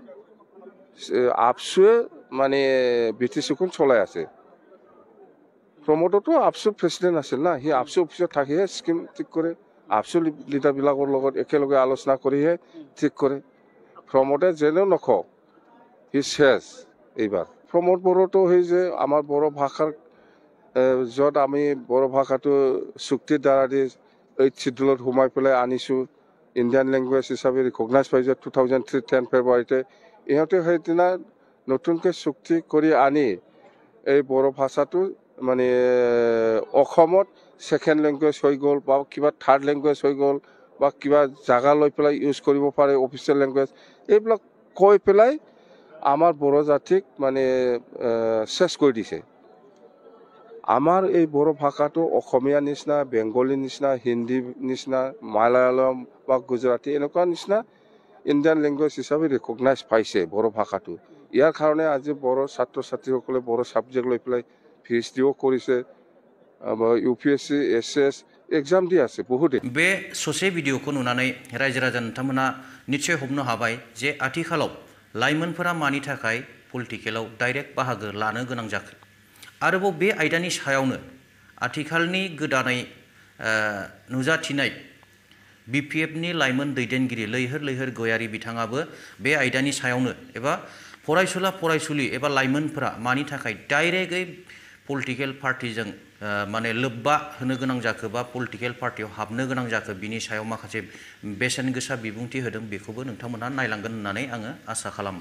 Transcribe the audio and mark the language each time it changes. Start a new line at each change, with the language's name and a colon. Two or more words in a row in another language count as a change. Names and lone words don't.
Assamese: আবসুৱে মানে বিটিচিখন চলাই আছে প্ৰমোদতো আবসু প্ৰেসিডেন্ট আছিল না হি আবসু অফিচত থাকিহে স্কিম ঠিক কৰে আবসু লিডাৰবিলাকৰ লগত একেলগে আলোচনা কৰিহে ঠিক কৰে প্ৰমোদে যেনেও নকওক হি শেষ এইবাৰ প্ৰমোদ বড়োতো সেই যে আমাৰ বড়ো ভাষাৰ য'ত আমি বড়ো ভাষাটো চুক্তিৰ দ্বাৰা দি 8 শিডিউলত সোমাই পেলাই আনিছোঁ
English: Indian language
Assamese: হিসাবে রিকগনাইজ পাইছে 2003 10 ফেব্রুয়ারিতে ইহঁতে সেইদিনা নতুনকৈ চুক্তি কৰি আনি এই বড়ো ভাষাটো মানে অসমত
English: second language
Assamese: হৈ গ'ল বা কিবা
English: third language
Assamese: হৈ গ'ল বা কিবা জাগা লৈ পেলাই ইউজ কৰিব পাৰে
English: official language
Assamese: এইবিলাক কৈ পেলাই আমাৰ বড়ো জাতিক মানে শেষ কৰি দিছে আমাৰ এই বড়ো ভাষাটো অসমীয়া নিচিনা বেংগলী নিচিনা হিন্দী নিচিনা মালায়ালম বা গুজৰাটী এনেকুৱা নিচিনা
English: Indian language
Assamese: হিচাপে ৰিকগনাইজ পাইছে বড়ো ভাষাটো ইয়াৰ কাৰণে আজি বড়ো ছাত্ৰ ছাত্ৰীসকলে বড়ো সাবজেক্ট লৈ পেলাই PhDও কৰিছে UPSC SS
Bodo: एग्जाम दी आसे बहुत बे ससे भिडिअखौ नुनानै रायजो राजा नोंथांमोना निश्चय हमनो हाबाय जे आथिखालाव लाइमोनफोरा मानि थाखाय पलिटिकेलाव डाइरेक्ट बाहागो लानो गोनां जाखो आरोबाव बे आयदानि सायावनो आथिखालनि गोदानै नुजाथिनाय BPFनि लाइमोन दैदेनगिरि लैहोर लैहोर गयारी बिथाङाबो बे आयदानि सायावनो एबा फरायसुला फरायसुलि एबा लाइमोनफोरा मानि थाखाय डाइरेक्टयै पलिटिकेल पार्टीजों माने लोब्बा होनो गोनां जाखो बा पलिटिकेल पार्टीयाव हाबनो गोनां जाखो बिनि सायाव माखासे बेसेन गोसा बिबुंथि होदों बेखौबो नोंथांमोना नायलांगोन होननानै आङो आसा खालामबाय